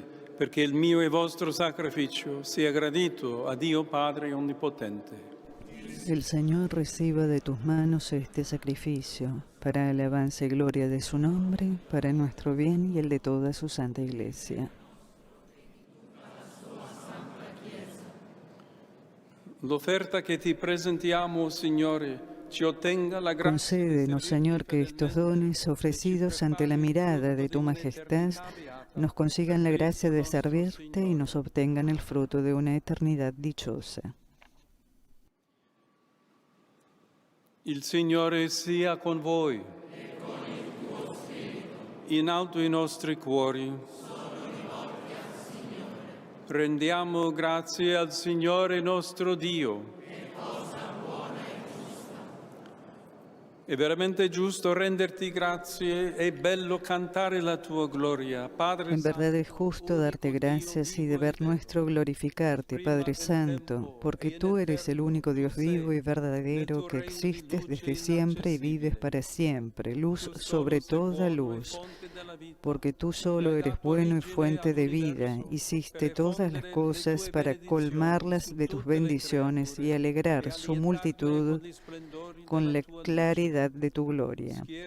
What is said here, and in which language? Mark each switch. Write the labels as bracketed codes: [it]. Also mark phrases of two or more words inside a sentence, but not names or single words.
[it] perché il mio e vostro sacrificio sia gradito a Dio Padre Onnipotente. [es] El Señor reciba de tus manos este sacrificio, para alabanza y gloria de su nombre, para nuestro bien y el de toda su santa Iglesia. [it] L'offerta che ti presentiamo, Signore, ci ottenga la grazia. [es] Concédenos, Señor, que estos dones ofrecidos ante la mirada de tu majestad nos consigan la gracia de servirte y nos obtengan el fruto de una eternidad dichosa. [it] Il Signore sia con voi. In alto i nostri cuori. Rendiamo grazie al Signore nostro Dio. È veramente giusto renderti grazie, è bello cantare la tua gloria, Padre [es] En verdad [it] Santo. [es] es justo darte gracias y deber nuestro glorificarte, Padre Santo, porque tú eres el único Dios vivo y verdadero que existes desde siempre y vives para siempre, luz sobre toda luz, porque tú solo eres bueno y fuente de vida, hiciste todas las cosas para colmarlas de tus bendiciones y alegrar su multitud con la claridad de tu gloria.